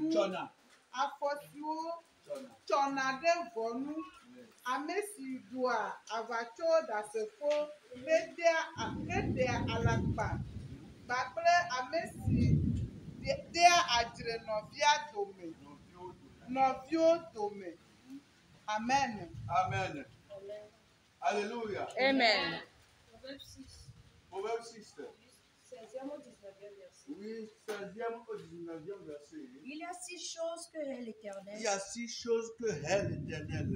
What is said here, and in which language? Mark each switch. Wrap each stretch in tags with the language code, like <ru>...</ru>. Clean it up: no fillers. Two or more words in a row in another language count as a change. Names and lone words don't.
<ee>Afɔ siwo tsɔna ɖe vɔnu. Ame si ɖua aʋatsoɖasefo heɖea alakpa kpakple ame si dea adzre nɔvia dome. Nɔviwo dome. Amen. Amen. Alléluia. Amen.</ee> <fr>Proverbe 6. 16e au 19e verset. Oui, 16e au 19e verset. Il y a 6 choses que hait l'Éternel. Il y a 6 choses que hait l'Éternel.</fr>